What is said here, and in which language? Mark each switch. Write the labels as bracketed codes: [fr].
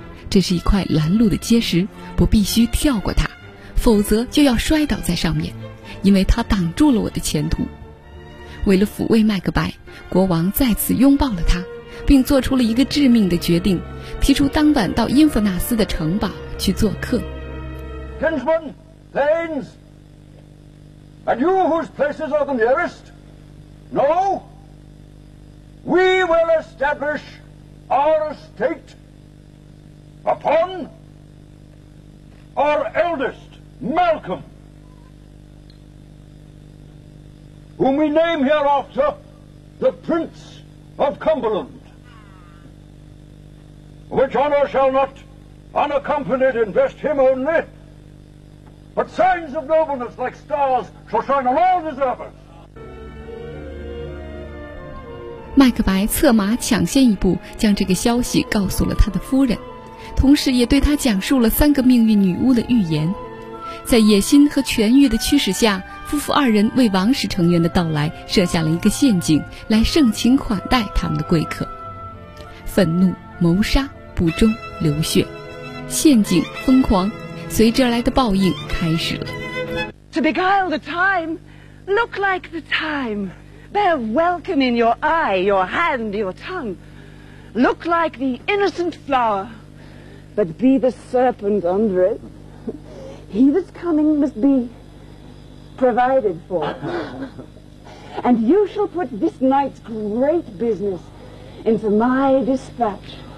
[zh] 这是一块拦路的结石，我必须跳过它，否则就要摔倒在上面，因为它挡住了我的前途。为了抚慰麦克白，国王再次拥抱了他，并做出了一个致命的决定，提出当晚到因弗纳斯的城堡去做客。 [en] Kinsmen, thanes, and you whose places are the nearest, know, we will establish our estate upon our eldest, Malcolm, whom we name hereafter the Prince of Cumberland. Which honor shall not unaccompanied invest him only, but signs of nobleness like stars shall shine on all deservers. [zh] 麦克白策马抢先一步，将这个消息告诉了他的夫人，同时也对他讲述了三个命运女巫的预言。在野心和权欲的驱使下，夫妇二人为王室成员的到来设下了一个陷阱，来盛情款待他们的贵客。愤怒、谋杀、不忠、流血、陷阱、疯狂，随之而来的报应开始了。 [en] To beguile the time, look like the time, bear welcome in your eye, your hand, your tongue, look like the innocent flower, but be the serpent under it. He that's coming must be provided for, and you shall put this night's great business into my dispatch.